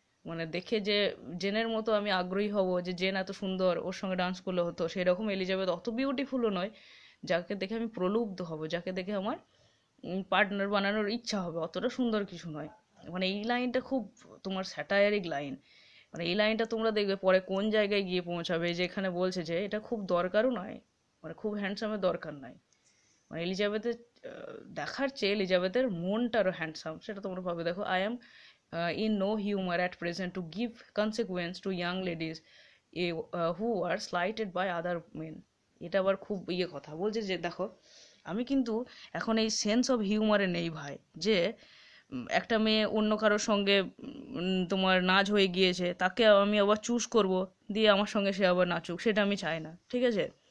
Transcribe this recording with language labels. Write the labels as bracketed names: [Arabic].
[Bangla] মানে দেখে যে জেনের মতো আমি আগ্রহী হব যে জেন এত সুন্দর, ওর সঙ্গে ডান্স করলে হতো, সেরকম এলিজাবেথ অত বিউটিফুলও নয় যাকে দেখে আমি প্রলুব্ধ হব, যাকে দেখে আমার পার্টনার বানানোর ইচ্ছা হবে, অতটা সুন্দর কিছু নয়। মানে এই লাইনটা খুব তোমার স্যাটায়ারিক লাইন, মানে এই লাইনটা তোমরা দেখবে পরে কোন জায়গায় গিয়ে পৌঁছাবে, যে এখানে বলছে যে এটা খুব দরকারও নয়, মানে খুব হ্যান্ডসামের দরকার নাই, মানে এলিজাবেথের দেখার চেয়ে এলিজাবেথের মনটা আরো হ্যান্ডসাম, সেটা তোমরা ভাবে দেখো। [English] I am in no humor at present to give consequence to young ladies who are slighted by other men। [Bangla] এটা আবার খুব কথা বলছে যে দেখো, আমি কিন্তু এখন এই সেন্স অফ হিউমারে নেই ভাই, যে একটা মেয়ে অন্য কারোর সঙ্গে তোমার নাচ হয়ে গিয়েছে, তাকে আমি আবার চুজ করব, দিয়ে আমার সঙ্গে সে আবার নাচুক, সেটা আমি চাই না, ঠিক আছে।